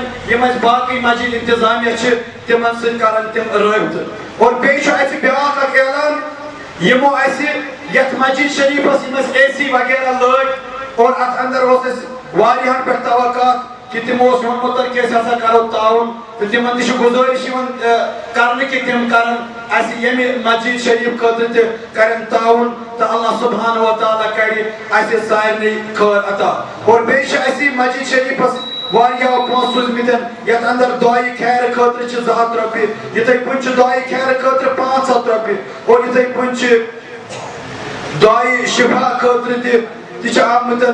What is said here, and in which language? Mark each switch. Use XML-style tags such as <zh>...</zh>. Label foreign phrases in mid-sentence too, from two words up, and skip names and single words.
<ks>یِم اَسہِ باقٕے مسجد انتظامیہ چھِ تِمن سۭتۍ کرن تِم رٲبطہٕ اور بیٚیہِ چھُ اَسہِ بیٛاکھ اکھ اعلان یِمو اَسہِ یتھ مسجد شریٖفس یِم اَسہِ اے سی وغیرہ لٲگۍ اور اتھ اندر اوس اَسہِ واریاہن پٮ۪ٹھ توقعات کہ تِمو اوس ووٚنمُت کہ أسۍ ہسا کرو تعاوُن تہٕ تِمن تہِ چھِ گُزٲرِش یِوان کرنہٕ کہ تِم کرن اَسہِ ییٚمہِ مسجد شریٖف خٲطرٕ تہِ کرن تعاوُن تہٕ اللہ سبحانہ وتعالیٰ کرِ اَسہِ سارنٕے خٲر عطا اور بیٚیہِ چھِ اَسہِ مسجد شریٖفس واریاہو پونٛسہٕ سوٗزمٕتۍ یتھ اندر دُعایہِ خیرٕ خٲطرٕ چھِ 200 رۄپیہِ یِتھٕے پٲٹھۍ چھِ دُعایہِ خیرٕ خٲطرٕ 500 رۄپیہِ اور یِتھٕے پٲٹھۍ چھِ دُعایہِ شِفا خٲطرٕ تہِ چھِ آمٕتۍ</ks>